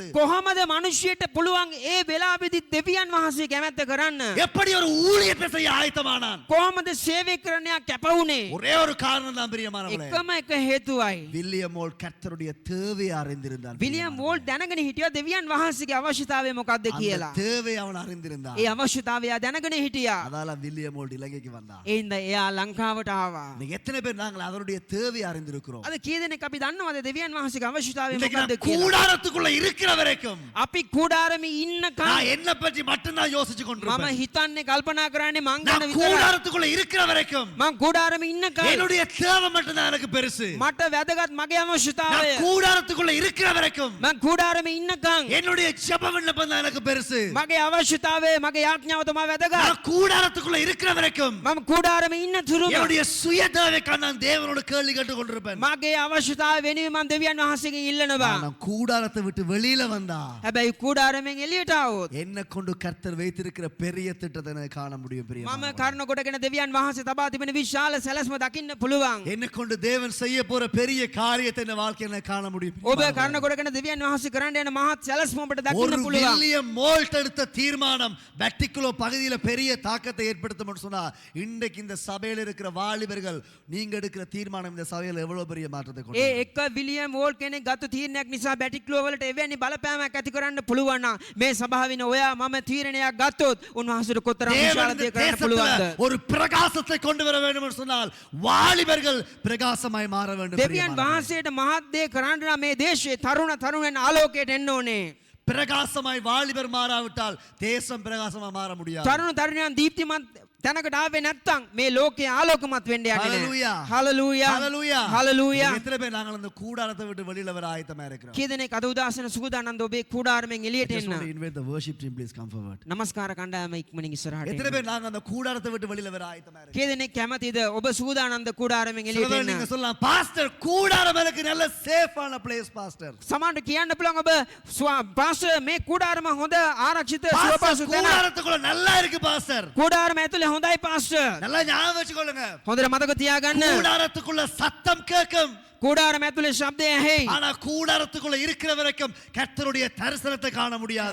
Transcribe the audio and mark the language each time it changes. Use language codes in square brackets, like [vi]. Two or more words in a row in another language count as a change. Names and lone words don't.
[si] කොහොමද මිනිසියට පුළුවන් ඒ වෙලාවෙදි දෙවියන් වහන්සේ කැමැත්ත කරන්න? [ta] எப்படி ஒரு ஊழியத்தை செய்ய ஆயத்தமானான்? [si] කොහොමද සේවය කරන්නයක් කැප වුණේ? [ta] ஒரே ஒரு காரணம் தான் பிரியமானவர்களே. [si] එකම එක හේතුවයි. [ta] வில்லியம் மோல்ட் கர்த்தருடைய தேவையை அறிந்திருந்தான். [si] විලියම් වෝල්ට් දැනගෙන හිටියා දෙවියන් වහන්සේගේ අවශ්‍යතාවය මොකක්ද කියලා. [ta] அந்த தேவையை அவன் அறிந்திருந்தான். [si] ඒ අවශ්‍යතාවය එයා දැනගෙන හිටියා. [ta] அதால வில்லியம் மோல்ட் இலங்கைக்கு வந்தான். [si] ඒ හින්දා එයා ලංකාවට ආවා. [ta] இன்னைக்கு எத்தனை பேர் நாங்கள் அவருடைய தேவையை அறிந்திருக்கிறோம்? [si] අද කී දෙනෙක් අපි දන්නවද දෙවියන් වහන්සේගේ අවශ්‍යතාවය [ta] இன்னைக்கு [si] මොකක්ද [ta] நான் [si] කියලා? [ta] கூடாரத்துக்குள்ள இருக்கிற வரைக்கும் [si] අපි කුඩාරමේ ඉන්නකම් [ta] நான் என்ன பற்றி மட்டும்தான் யோசிச்சு [si] මම [ta] கொண்டிருப்பேன். [si] හිතන්නේ කල්පනා කරන්නේ මං ගැන [ta] நான் [si] විතරයි. [ta] கூடாரத்துக்குள்ள இருக்கிற வரைக்கும் [si] මං කුඩාරමේ ඉන්නකම් [ta] என்னுடைய தேவை மட்டும்தான் எனக்கு பெருசு. [si] මට වැදගත් මගේ අවශ්‍යතාවය. [ta] நான் கூடாரத்துக்குள்ள இருக்கிற வரைக்கும் [si] මං කුඩාරමේ ඉන්නකම් [ta] என்னுடைய ஜெப விண்ணப்பம் தான் எனக்கு பெருசு. [si] මගේ අවශ්‍යතාවය මගේ යාඥාව තමයි වැදගත්. [ta] நான் கூடாரத்துக்குள்ள இருக்கிற வரைக்கும் [si] මම කුඩාරමේ ඉන්න තුරුම [ta] என்னுடைய சுய தேவைக்காக நான் தேவனோட கேள்வி கேட்டு கொண்டிருப்பேன். [si] මගේ අවශ්‍යතාවය වෙනුවෙන් මම දෙවියන් වහන්සේගෙන් ඉල්ලනවා. [ta] நான் கூடாரத்தை விட்டு வெளியில வந்தா [si] හැබැයි කුඩාරමෙන් එළියට ආවොත් [ta] என்ன கொண்டு கர்த்தர் வைத்திருக்கிற பெரிய திட்டத்தை எனக்கு காண முடியும் [si] මම [ta] பிரியமானவர்களே. [si] කර්ණ කොටගෙන දෙවියන් වහන්සේ තබා තිබෙන විශාල සැලැස්ම දකින්න පුළුවන්. [ta] என்ன கொண்டு தேவன் செய்ய போற பெரிய காரியத்தை இந்த வாழ்க்கையில எனக்கு காண முடியும் [si] ඔබ [ta] பிரியமானவர்களே. [si] කර්ණ කොටගෙන දෙවියන් වහන්සේ කරන්න යන මහත් සැලැස්ම ඔබට [ta] ஒரு [si] දකින්න පුළුවන්. [ta] வில்லியம் மோல்ட் எடுத்த தீர்மானம் பேட்டிக்குலோ பகுதியில பெரிய தாக்கத்தை ஏற்படுத்தும்னு சொன்னா இன்றைக்கு இந்த சபையில இருக்கிற வாலிபர்கள் நீங்க எடுக்கிற தீர்மானம் இந்த சபையில எவ்வளவு பெரிய மாற்றத்தை கொண்டு [si] ඒ [ta] வரும். [si] එක විලියම් වෝල්ට් කෙනෙක් ගත්ත තීරණයක් නිසා බැටික්ලෝ වලට එවැනි බලපෑමක් ඇති කරන්න පුළුවන් නම් මේ සභාවින ඔයා මම තීරණයක් ගත්තොත් උන්වහන්සේට කොතරම් [ta] தேவன் [si] විශාල [ta] இந்த [si] දෙයක් කරන්න [ta] தேசத்துல [si] පුළුවන්ද? [ta] ஒரு பிரகாசத்தை கொண்டு வர வேண்டும் என்று சொன்னால் வாலிபர்கள் பிரகாசமாய் மாற வேண்டும் [si] දෙවියන් [ta] பிரியமானவர்களே. [si] වහන්සේට මහත් දේ කරන්න නම් මේ දේශයේ තරුණයන් ආලෝකයට එන්න ඕනේ. [ta] பிரகாசமாய் வாலிபர் மாறாவிட்டால் தேசம் பிரகாசமா மாற முடியாது. [si] තරුණයන් දීප්තිමත් තැනකට ආවේ නැත්තම් මේ ලෝකේ ආලෝකමත් වෙන්න යන්නේ Hallelujah. නැහැ. හලලූයා. Hallelujah. හලලූයා. [ta] எத்தனை பேர் நாங்கள் அந்த கூடாரத்தை விட்டு வெளியில வர ஆயத்தமா இருக்கிறோம்? [si] කී දෙනෙක් අද උදාසන සුගදානන්ද ඔබේ කුඩාරමෙන් එළියට [en] Just want to [si] එන්න. [en] invite the worship team, please come forward. [si] නමස්කාර කණ්ඩායම ඉක්මනින් ඉස්සරහට [ta] எத்தனை [si] එන්න. [ta] பேர் நாங்க அந்த கூடாரத்தை விட்டு வெளியில வர ஆயத்தமா இருக்கிறோம்? [si] කී දෙනෙක් කැමතිද ඔබ සුගදානන්ද කුඩාරමෙන් එළියට [ta] சிலர் [si] එන්න? [ta] நீங்க சொல்லலாம், பாஸ்டர் கூடாரம் எனக்கு நல்ல [en] safeஆன place [ta] பாஸ்டர். [si] සමහරට කියන්න පුළුවන් ඔබ පාස්ටර් මේ කුඩාරම හොඳ ආරක්ෂිත සුවපහසු [ta] பாஸ்டர் [si] තැන. [ta] கூடாரத்துக்குள்ள நல்லா இருக்கு பாஸ்டர். [si] කුඩාරම ඇතුලේ හොඳයි පාස්ටර්. [ta] நல்லா ஞாபகம் வச்சுக்கொள்ளுங்க. [si] හොඳට මතක තියාගන්න. [ta] கூடாரத்துக்குள்ள சத்தம் கேட்கும். [si] කුඩාරම ඇතුලේ ශබ්දය ඇහෙයි. [ta] ஆனா கூடாரத்துக்குள்ள இருக்கிற வரைக்கும் கர்த்தருடைய தரிசனத்தை காண முடியாது.